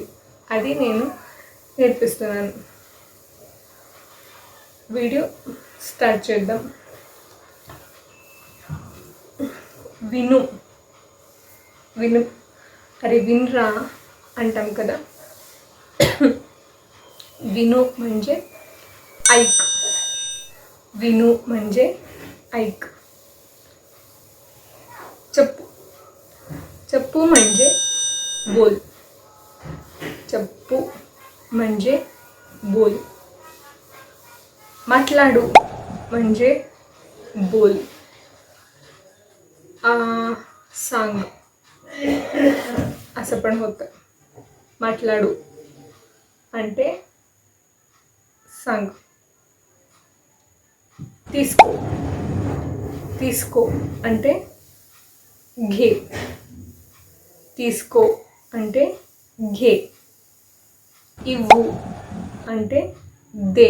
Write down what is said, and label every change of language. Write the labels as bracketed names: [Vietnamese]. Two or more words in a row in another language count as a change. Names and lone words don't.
[Telugu] అది నేను నేర్పిస్తున్నాను. వీడియో స్టార్ట్ చేద్దాం. విను. అరే వినరా అంటాం కదా. [Marathi] विनू म्हणजे ऐक. विनू म्हणजे ऐक. चप्पू. चप्पू म्हणजे बोल. चप्पू म्हणजे बोल. माटलाडू म्हणजे बोल. सांग असं पण होतं. [Telugu] माटलाडू అంటే सांग. తీసుకో. తీసుకో అంటే घे. తీసుకో అంటే घे. ఇవ్వు అంటే दे.